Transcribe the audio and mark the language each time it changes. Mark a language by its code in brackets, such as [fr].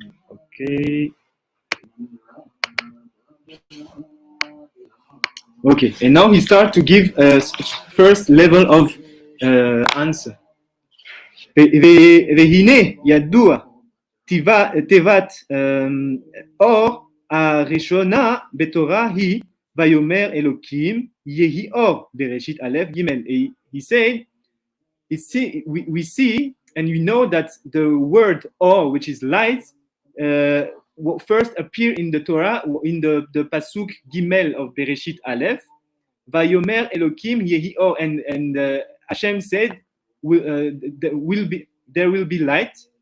[en] Okay. Okay, and now he starts to give a first level of answer. [he] והנה ידוע תיבת אור הראשונה בתורה היא ויאמר אלוקים יהי אור בראשית א' ג'. [en] He said, we see and we know that the word or, which is light, first appear in the Torah in the pasuk Gimel of Bereshit Aleph. [he] Vayomer Elokim Yehi Or, [en] and Hashem said, there will be light.